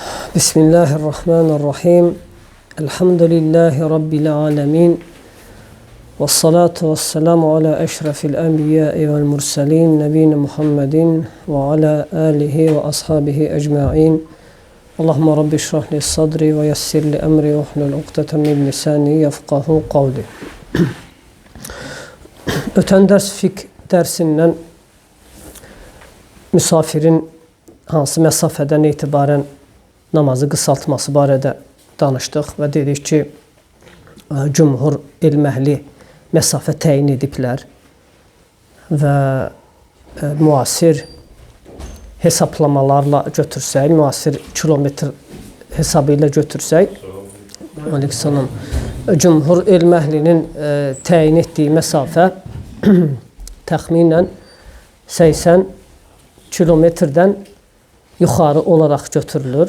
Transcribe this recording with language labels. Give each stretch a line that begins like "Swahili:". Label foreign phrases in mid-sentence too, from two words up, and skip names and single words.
Arabic: بسم الله الرحمن الرحيم. الحمد لله رب العالمين. والصلاة والسلام على أشرف الأنبياء والمرسلين. نبينا محمد وعلى آله وأصحابه أجمعين. اللهم رب اشرح لي صدري ويسر لي أمري واحلل عقدة من لساني يفقهوا قولي.
Azerbaijani: Ötən dərs fiqh dərsindən misafirin hansı məsafədən etibarən namazı qısaltması barədə danışdıq və dedik ki, cümhur elm əhli məsafə təyin ediblər və müasir hesablamalarla götürsək, müasir kilometr hesabı ilə götürsək, aleykümselam, cümhur elm əhlinin təyin etdiyi məsafə təxminən 80 kilometrdən yuxarı olaraq götürülür.